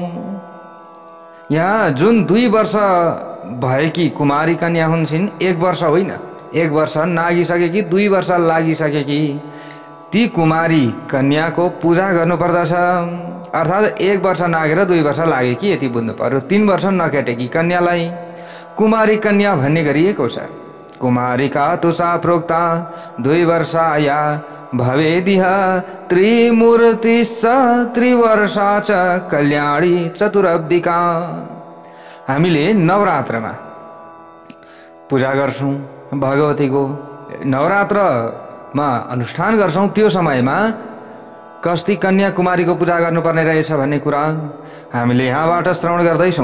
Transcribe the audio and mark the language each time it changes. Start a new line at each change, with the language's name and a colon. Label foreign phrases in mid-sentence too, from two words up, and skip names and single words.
Nepali: यहाँ जुन 2 वर्ष भएकी कुमारी कन्या हुन्छन्, 1 वर्ष होइन, 1 वर्ष नागिसकेकी, 2 वर्ष लागिसकेकी ती कुमारी कन्याको पूजा गर्नुपर्दछ। अर्थात् 1 वर्ष नागेर 2 वर्ष लागेकी यति बुझ्नु पर्यो। 3 वर्ष नकेटेकी कन्यालाई कुमारी कन्या भन्ने गरिएको छ।
Sanskrit: कुमारिका तुषा प्रोक्ता 2 वर्षाया भवेदिह त्रिमूर्तिश्च त्रिवर्षा च कल्याणी चतुरब्दिका।
Nepali: हामीले नवरात्रमा पूजा गर्छौं भगवतीको, नवरात्रमा अनुष्ठान गर्छौं। त्यो समयमा कस्ती कन्या कुमारीको पूजा गर्नुपर्ने रहेछ भन्ने कुरा हामीले यहाँबाट श्रवण गर्दैछौं।